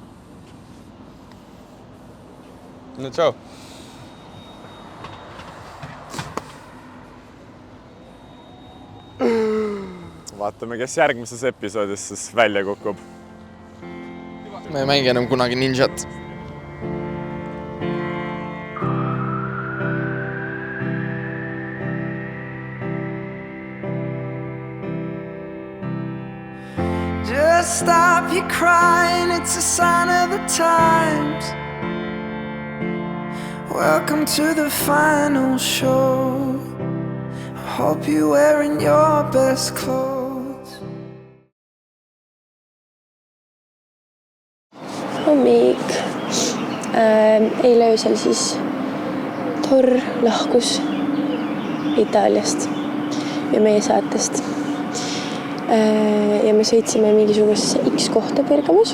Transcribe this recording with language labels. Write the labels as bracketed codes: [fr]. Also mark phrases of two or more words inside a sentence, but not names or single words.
[et] No tšau. Vaatame, kes järgmises episoodis siis välja kukub. Ma ei mängi enam kunagi ninjat. [en] Just stop your crying, it's a sign of the times. Welcome to the final show. I hope you're wearing your best clothes. [et] Hommik. Eile öösel siis Thor lahkus Itaaliast ja meie saatest. Ja me sõitsime mingisugusesse X kohta Bergamos.